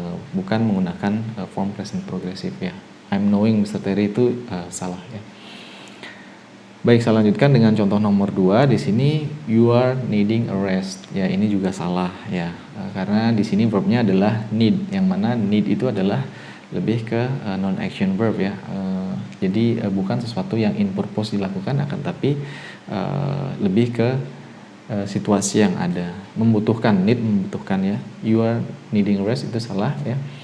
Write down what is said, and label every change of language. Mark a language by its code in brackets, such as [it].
[id] Bukan menggunakan form present progressive ya. [en] I'm knowing Mr. [id] Terry itu salah ya. Baik, saya lanjutkan dengan contoh nomor 2. [en] Di sini you are needing a rest. [id] Ya, ini juga salah ya. Karena di sini verbnya adalah need, yang mana need itu adalah lebih ke non action verb ya. Jadi bukan sesuatu yang [en] in purpose [id] dilakukan, akan tapi lebih ke situasi yang ada. Membutuhkan, need membutuhkan ya. [en] You are needing a rest [id] itu salah ya.